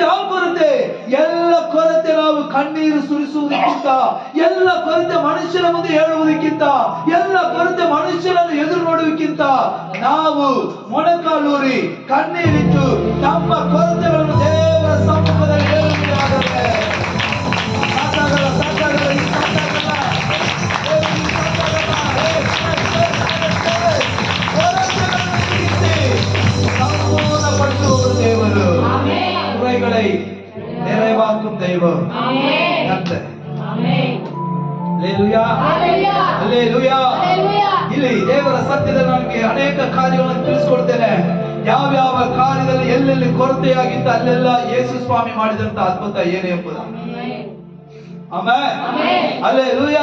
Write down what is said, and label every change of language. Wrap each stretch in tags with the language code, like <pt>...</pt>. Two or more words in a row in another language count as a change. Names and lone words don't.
<kn>ಆ ಕೊರತೆ, ಎಲ್ಲ ಕೊರತೆ ನಾವು ಕಣ್ಣೀರು ಸುರಿಸುವುದಕ್ಕಿಂತ, ಎಲ್ಲ ಕೊರತೆ ಮನುಷ್ಯನ ಮುಂದೆ ಹೇಳುವುದಕ್ಕಿಂತ, ಎಲ್ಲ ಕೊರತೆ ಮನುಷ್ಯನನ್ನು ಎದುರು ನೋಡುವುದಕ್ಕಿಂತ ನಾವು ಮೊಣಕಾಲೂರಿ ಕಣ್ಣೀರಿಟ್ಟು ನಮ್ಮ ಕೊರತೆಗಳನ್ನು ದೇವರ ಸಮ್ಮುಖದಲ್ಲಿ ಹೇಳುವುದಾದರೆ</kn> <ta>தேவரு குறைகளை நிறைவாக்கும் தெய்வம்.</ta> <kn>ಇಲ್ಲಿ ದೇವರ ಸತ್ಯದಲ್ಲಿ ನನಗೆ ಅನೇಕ ಕಾರ್ಯಗಳನ್ನು ತಿಳಿಸಿಕೊಡ್ತೇನೆ. ಯಾವ ಕಾರ್ಯದಲ್ಲಿ ಎಲ್ಲೆಲ್ಲಿ ಕೊರತೆಯಾಗಿತ್ತು ಅಲ್ಲೆಲ್ಲ ಯೇಸು ಸ್ವಾಮಿ ಮಾಡಿದಂತ ಅದ್ಭುತ ಏನೇ ಎಂಬುದು. ಆಮೆನ್. ಹಲ್ಲೆಲೂಯಾ.</kn>